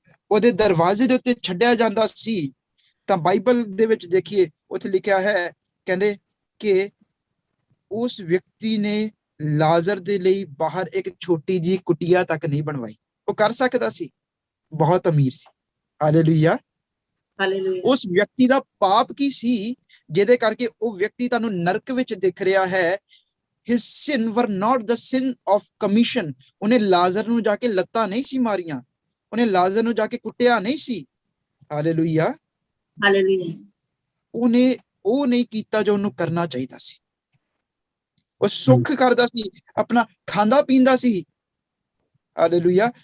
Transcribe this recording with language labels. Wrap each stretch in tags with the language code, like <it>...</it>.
<pa>ਉਹਦੇ ਦਰਵਾਜ਼ੇ ਦੇ ਉੱਤੇ ਛੱਡਿਆ ਜਾਂਦਾ ਸੀ, ਤਾਂ ਬਾਈਬਲ ਦੇ ਵਿੱਚ ਦੇਖੀਏ ਉੱਥੇ ਲਿਖਿਆ ਹੈ, ਕਹਿੰਦੇ ਕਿ ਉਸ ਵਿਅਕਤੀ ਨੇ ਲਾਜ਼ਰ ਦੇ ਲਈ ਬਾਹਰ ਇੱਕ ਛੋਟੀ ਜੀ ਕੁਟੀਆ ਤੱਕ ਨਹੀਂ ਬਣਵਾਈ। ਉਹ ਕਰ ਸਕਦਾ ਸੀ, ਬਹੁਤ ਅਮੀਰ ਸੀ। ਹਾਲੇਲੂਇਆ। ਹਾਲੇਲੂਇਆ। ਉਸ ਵਿਅਕਤੀ ਦਾ ਪਾਪ ਕੀ ਸੀ ਜਿਹਦੇ ਕਰਕੇ ਉਹ ਵਿਅਕਤੀ ਤੁਹਾਨੂੰ ਨਰਕ ਵਿੱਚ ਦਿਖ ਰਿਹਾ ਹੈ?</pa> <en>His sin were not the sin of commission।</en> <pa>ਉਹਨੇ ਲਾਜ਼ਰ ਨੂੰ ਜਾ ਕੇ ਲੱਤਾਂ ਨਹੀਂ ਸੀ ਮਾਰੀਆਂ, ਉਹਨੇ ਲਾਜ਼ਰ ਨੂੰ ਜਾ ਕੇ ਕੁੱਟਿਆ ਨਹੀਂ ਸੀ। ਹਾਲੇਲੂਇਆ। ਹਾਲੇਲੂਇਆ। ਉਹਨੇ ਉਹ ਨਹੀਂ ਕੀਤਾ ਜੋ ਉਹਨੂੰ ਕਰਨਾ ਚਾਹੀਦਾ ਸੀ। ਉਹ ਸੁੱਖ ਕਰਦਾ ਸੀ, ਆਪਣਾ ਖਾਂਦਾ ਪੀਂਦਾ ਸੀ। ਹਾਲੇਲੂਇਆ।</pa>